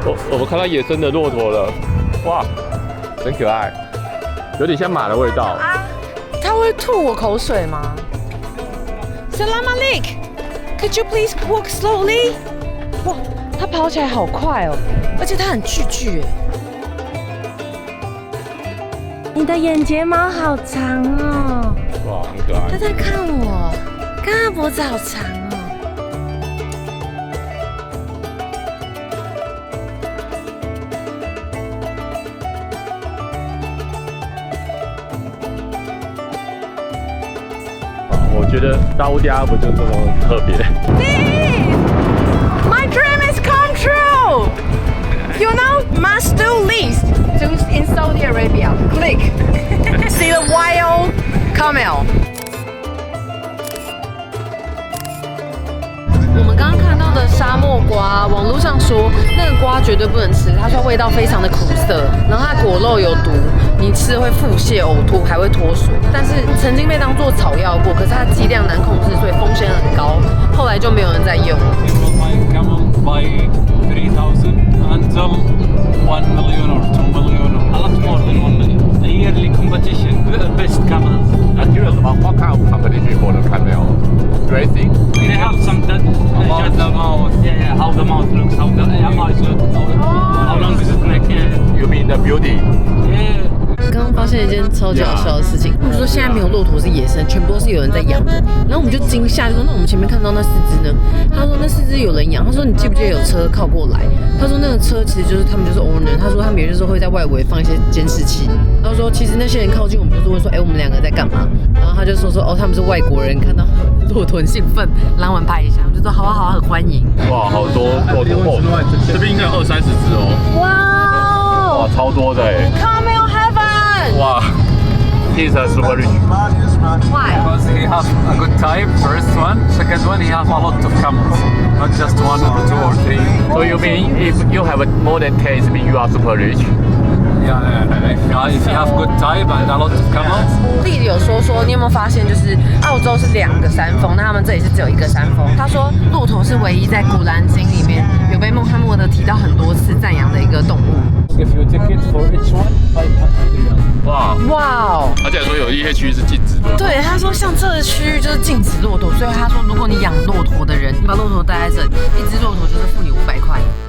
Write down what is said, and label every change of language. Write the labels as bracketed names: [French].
[Chinese] 我们看到野生的骆驼了，哇，很可爱，有点像马的味道。它会吐我口水吗 ？ [Arabic] Salam alaikum， [English] Could you please walk slowly？ [Chinese] 哇，它跑起来好快哦，而且它很巨你的眼睫毛好长哦。哇，很可爱。它在看我，看它脖子好长哦。我觉得沙烏地阿拉伯就这么特别。 [English] My dream is come true. You know, must do list in Saudi Arabia. Click. See the wild camel. [Chinese] 我们刚刚看到的沙漠瓜，网络上说那个瓜绝对不能吃，他说味道非常的苦涩，然后它果肉有毒，你吃会腹泻、呕吐，还会脱水。但是曾经被当作草药过，可是它剂量难控制，所以风险很高，后来就没有人再用。 [English] By 3,000 until 1 million or 2 million or a lot more than 1 million. A yearly competition, the best camels. I'm curious about what kind of competition for the camel racing. They have some that judge the mouth. Yeah, how the mouth looks, how the eyes look, how long is its neck. Yeah. You mean the beauty? Yeah. [Chinese] 刚刚发现一件超级好笑的事情，他们说现在没有骆驼是野生，全部都是有人在养的。然后我们就惊吓，就说那我们前面看到那4只呢？他说那4只有人养。他说你记不记得有车靠过来？他说那个车其实就是他们就是 owner。他说他们有些时候会在外围放一些监视器。他说其实那些人靠近我们就是问说，我们2个在干嘛？然后他就说哦他们是外国人，看到骆驼很兴奋，让我们拍一下。我们就说好啊好啊，很欢迎。哇，好多骆驼哦，这边应该有20-30只哦。哇，超多的哎。 [English] Camel heaven。 [Chinese] 哇 [English] ，He's a super rich. Why? Because he has a good type, first one. Second one, he has a lot of camels, not just 1 or 2 or 3. So you mean if you have more than 10, it means you are super rich? Yeah. If you have good type and a lot of camels. [Chinese] 丽有说你有没有发现，就是澳洲是2个山峰，那他们这里是只有1个山峰。他说骆驼是唯一在古兰经里面有被穆罕默德提到很多次赞扬的一个动物。 [English] Give you a ticket for each one, 500 riyal. [Chinese] 哇，而且说有一些区域是禁止的。对，他说像这个区域就是禁止骆驼，所以他说如果你养骆驼的人，你把骆驼带在这里，一只骆驼就是付你500块。